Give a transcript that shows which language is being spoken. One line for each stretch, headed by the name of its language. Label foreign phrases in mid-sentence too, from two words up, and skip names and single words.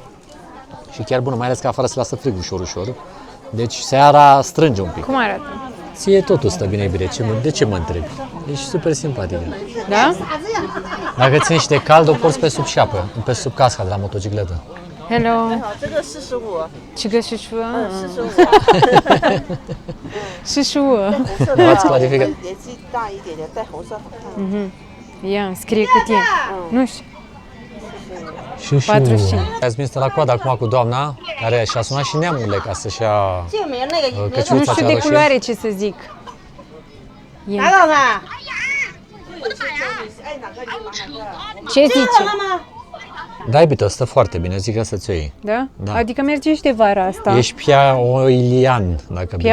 Romanian: Și chiar bună, mai ales că afară se lasă frig ușor. Deci seara strânge un pic. Cum arată? Ție totul stă bine, iubire. De ce mă întrebi? Ești super simpatică. Da? Dacă ține și de cald, o porți pe sub șapă, pe sub casca de la motocicletă. Hello.
Chinese: 这个45，这个是说 45。 45
Romanian: V-ați clarificat?
Chinese: 年纪大一点点，戴红色好看。
Romanian: Ia, scrie cât e. Nu știu. Și 45. Ați venit la coadă acum cu doamna, care și-a sunat și neamurile ca să-și ia
Chinese: 这个没有那个，
Romanian: Nu căciuța știu cea de roșie. culoare ce să zic.
Chinese: 拿到它。
Romanian: Ce zice? Da, iubito, stă foarte bine, zic că să-ți o iei. Da? Da. Adică merge și de vara asta. Ești piaolian, dacă bine.